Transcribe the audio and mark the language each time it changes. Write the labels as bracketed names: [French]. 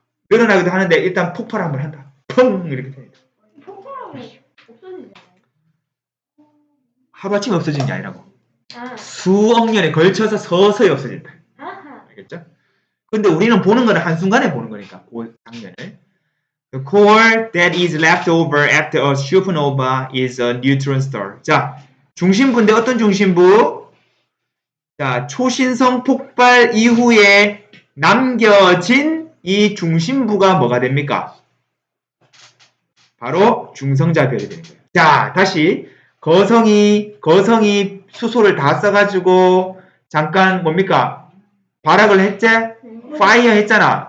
[Korean] 늘어나기도 하는데 일단 폭발 한번 한다. 펑 이렇게 됩니다. 폭발하면 없어지잖아요. 하루아침에 없어지는 게 아니라고. 수억 년에 걸쳐서 서서히 없어진다. 알겠죠? 근데 우리는 보는 거는 한순간에 보는 거니까 그 장면을. [English] The core that is left over after a supernova is a neutron star. [Korean] 자, 중심부인데 어떤 중심부? 자, 초신성 폭발 이후에 남겨진 이 중심부가 뭐가 됩니까? 바로 중성자별이 되는 거예요. 자, 다시 거성이 수소를 다 써가지고 잠깐 뭡니까? 발악을 했지? 파이어 했잖아.